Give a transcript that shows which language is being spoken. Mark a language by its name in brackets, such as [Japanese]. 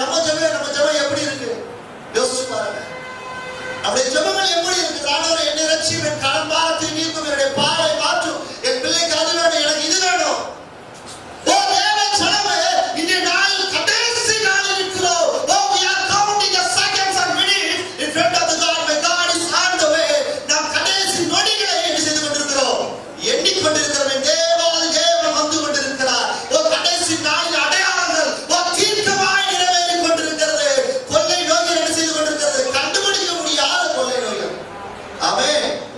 [Tamil] நம்ம ஜெபம் எப்படி இருக்கு யோசிச்சு பாருங்க. நம்முடைய ஜெபங்கள் எப்படி இருக்கு? ஆண்டவரே என்னை ரட்சியும், என் கடன் பாரத்தை நீக்கும், என்னுடைய பாவத்தை மாற்றும், என் பிள்ளைக்கு அது வேணும், எனக்கு இது வேணும். ஓ தேவ ஜனமே, இந்த நாள் கடைசி நாள் இருக்கிறோம். [English] Oh we are counting the seconds and minutes in front of the God. My God is on the way. [Tamil] நாம் கடைசி நொடிகளை என்ன செய்து கொண்டிருக்கிறோம்? எண்ணிக்கொண்டிருக்கிறோம். தேவன் வந்து கொண்டிருக்கிறார். ஓ கடைசி நாளின் அடையாளங்கள் ஓ தீர்க்கமாய் நிறைவேறிக் கொண்டிருக்கிறது. கொள்ளை நோய்கள் என்ன செய்து கொண்டிருக்கிறது? கண்டுபிடிக்க முடியாத கொள்ளை நோய்கள். ஆமென்.